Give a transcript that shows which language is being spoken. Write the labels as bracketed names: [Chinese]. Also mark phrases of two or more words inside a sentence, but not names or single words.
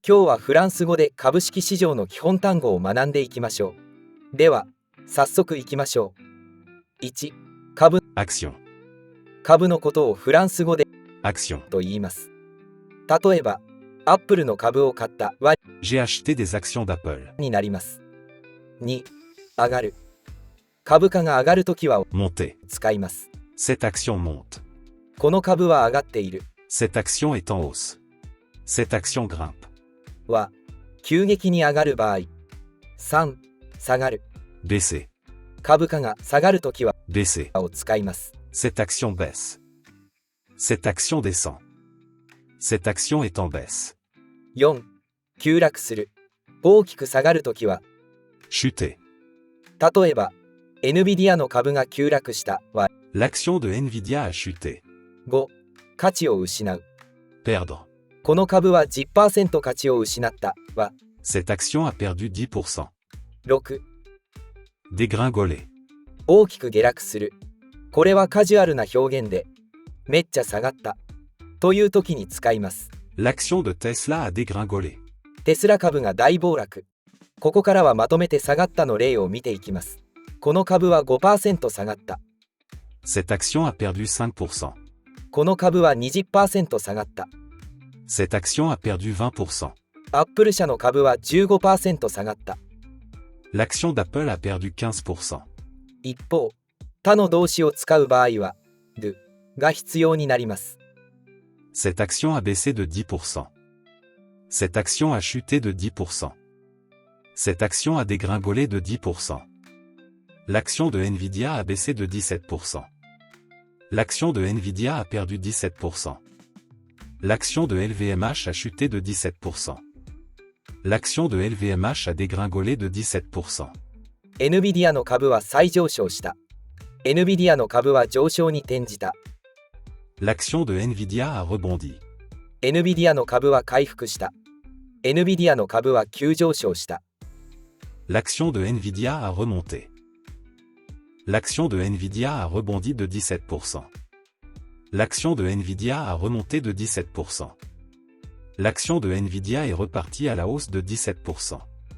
[Japanese] 今日はフランス語で株式市場の基本単語を学んでいきましょう。では、早速いきましょう。1、株。 [French] Action. [Japanese] 株のことをフランス語で [French] Action. [Japanese] と言います。例えば、アップルの株を買ったは [French] J'ai acheté des actions d'Apple. [Japanese] になります。2、上がる。株価が上がるときは [French] Monter. [Japanese] 使います。 [French] Cette action monte. [Japanese] この株は上がっている [French] Cette action est en hausse. Cette action grimpe. [Japanese] は急激に上がる場合。3、下がる。 [French] Baisser. [Japanese] 株価が下がるときは [French] Baisser. [Japanese] を使います。 [French] Cette action baisse. Cette action descend. Cette action est en baisse. [Japanese] 4、急落する。大きく下がるときは [French] Chuter. [Japanese] 例えば NVIDIA の株が急落したは [French] L'action de Nvidia a chuté. [Japanese] 5、価値を失う。 [French] Perdre. [Japanese] この株は 10% 価値を失ったは [French] Cette action a perdu 10%. [Japanese] 6、 [French] Dégringoler. [Japanese] 大きく下落する。これはカジュアルな表現でめっちゃ下がったという時に使います。 [French] L'action de Tesla a dégringolé. [Japanese] テスラ株が大暴落。ここからはまとめて下がったの例を見ていきます。この株は 5% 下がった。 [French] Cette action a perdu 5%. [Japanese] この株は 20% 下がった。 [French] Cette action a perdu 20%. [Japanese] アップル社の株は 15% 下がった。 [French] L'action d'Apple a perdu 15%. [Japanese] 一方、他の動詞を使う場合は do が必要になります。 [French] Cette action a baissé de 10%. Cette action a chuté de 10%. Cette action a dégringolé de 10%. L'action de Nvidia a baissé de 17%. L'action de Nvidia a perdu 17%. L'action de LVMH a chuté de 17%. L'action de LVMH a dégringolé de 17%. [Japanese] NVIDIA の株は再上昇した。NVIDIA の株は上昇に転じた。 [French] L'action de Nvidia a rebondi. [Japanese] NVIDIA の株は回復した。NVIDIA の株は急上昇した。 [French] L'action de Nvidia a remonté. L'action de Nvidia a rebondi de 17%. L'action de Nvidia a remonté de 17%. L'action de Nvidia est repartie à la hausse de 17%.